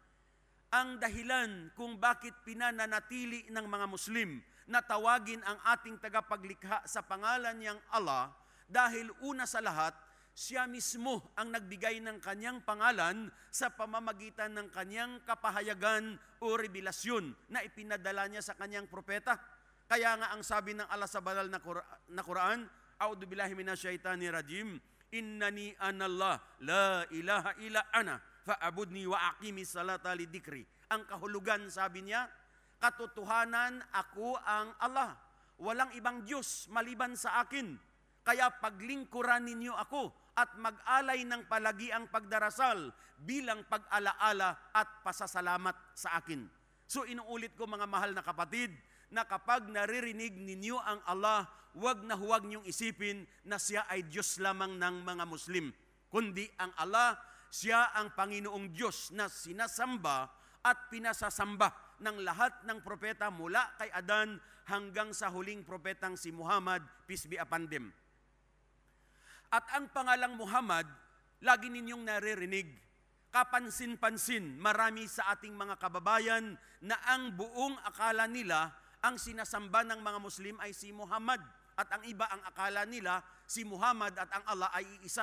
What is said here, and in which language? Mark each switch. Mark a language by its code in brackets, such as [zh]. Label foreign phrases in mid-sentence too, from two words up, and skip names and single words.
[tl] Ang dahilan kung bakit pinananatili ng mga Muslim na tawagin ang ating tagapaglikha sa pangalan niyang Allah, dahil una sa lahat, siya mismo ang nagbigay ng kanyang pangalan sa pamamagitan ng kanyang kapahayagan o revelasyon na ipinadala niya sa kanyang propeta. Kaya nga ang sabi ng Allah sa banal na Quran, [ar] أعوذ بالله من الشيطان الرجيم إنني أنا الله لا إله إلا أنا فاعبدني وأقم الصلاة لذكري. [tl] Ang kahulugan, sabi niya, katotohanan, ako ang Allah. Walang ibang Diyos maliban sa akin. Kaya paglingkuran ninyo ako at mag-alay ng palagiang pagdarasal bilang pag-alaala at pasasalamat sa akin. So inuulit ko, mga mahal na kapatid, na kapag naririnig ninyo ang Allah, huwag niyong isipin na siya ay Diyos lamang ng mga Muslim. Kundi ang Allah, siya ang Panginoong Diyos na sinasamba at pinasasamba ng lahat ng propeta mula kay Adan hanggang sa huling propetang si Muhammad, [en] peace be upon them. [tl] At ang pangalang Muhammad, lagi ninyong naririnig, kapansin-pansin, marami sa ating mga kababayan na ang buong akala nila, ang sinasamba ng mga Muslim ay si Muhammad. At ang iba, ang akala nila, si Muhammad at ang Allah ay iisa.